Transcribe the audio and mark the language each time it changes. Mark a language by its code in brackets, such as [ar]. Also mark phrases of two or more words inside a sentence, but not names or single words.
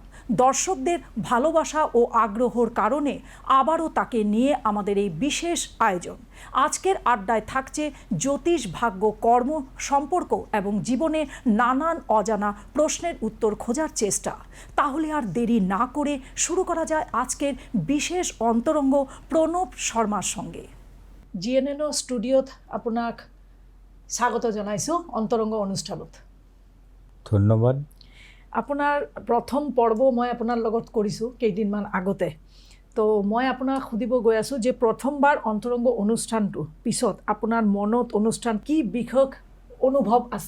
[bn] দর্শকদের ভালোবাসা ও আগ্রহর কারণে আবারও তাকে নিয়ে আমাদের এই বিশেষ আয়োজন। আজকের আড্ডায় থাকছে জ্যোতিষ, ভাগ্য, কর্ম, সম্পর্ক এবং জীবনে নানান অজানা প্রশ্নের উত্তর খোঁজার চেষ্টা। তাহলে আর দেরি না করে শুরু করা যায় আজকের বিশেষ অন্তরঙ্গ প্রণব শর্মার সঙ্গে। [as] জিএনএন ষ্টুডিঅ'ত আপোনাক স্বাগত জনাইছোঁ অন্তৰংগ অনুষ্ঠানত। ধন্যবাদ। আপোনাৰ প্ৰথম পৰ্ব মই আপোনাৰ লগত কৰিছোঁ কেইদিনমান আগতে। তো মই আপোনাক সুধিব গৈ আছোঁ যে প্ৰথমবাৰ অন্তৰংগ অনুষ্ঠানটো পিছত আপোনাৰ মনত অনুষ্ঠান কি বিষয়ক অনুভৱ আছে?